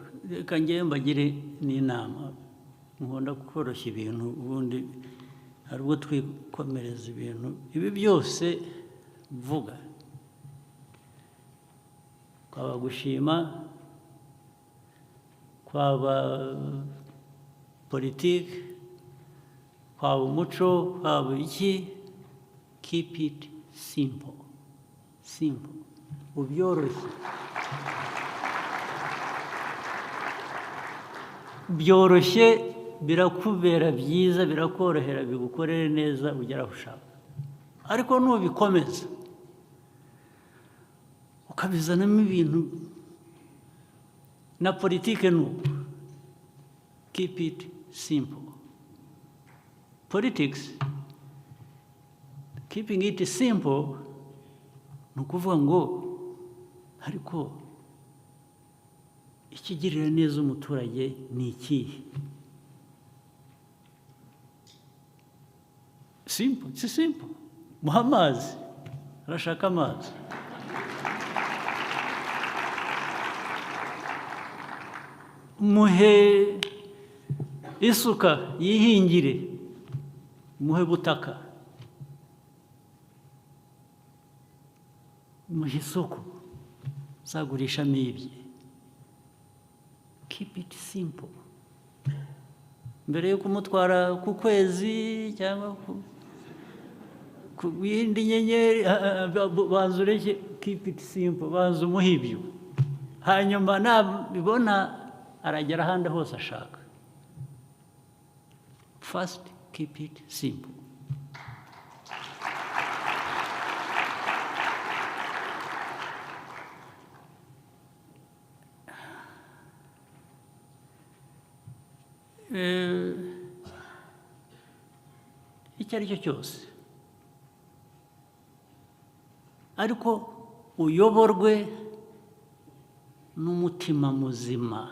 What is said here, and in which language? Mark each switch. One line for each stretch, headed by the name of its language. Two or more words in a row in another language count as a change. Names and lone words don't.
Kinyarwanda: Reka njyewe mbagire n'inama, nkunda koroshya ibintu, ubundi hari ubwo twikomereza ibintu. Ibi byose mvuga, kwaba gushima, kwaba politiki, kwaba umuco, kwaba iki,
English: keep it simple.
Kinyarwanda: Ubyoroshye. Byoroshye, birakubera byiza, birakorohera, bigukorere neza, ugera aho ushaka. Ariko nubikomeza ukabizanamo ibintu na politike,
English: keep it simple. Politics, keeping it simple,
Kinyarwanda: ni ukuvuga ngo ariko ikigirira neza umuturage ni ikihe?
English: Simple, it's simple.
Kinyarwanda: Muha amazi, arashaka amazi. Muhe isuka yihingire, muhe butaka, muhe isoko zagurishamo ibye.
English: Keep it simple.
Kinyarwanda: Mbere yo kumutwara ku kwezi cyangwa ku yindi nyenyeri, banza ureke,
English: keep it simple,
Kinyarwanda: banza umuhe ibyo. Hanyuma nabibona aragera ahandi hose ashaka.
English: First, keep it simple.
Kinyarwanda: Icyo ari cyo cyose, ariko uyoborwe n'umutima muzima.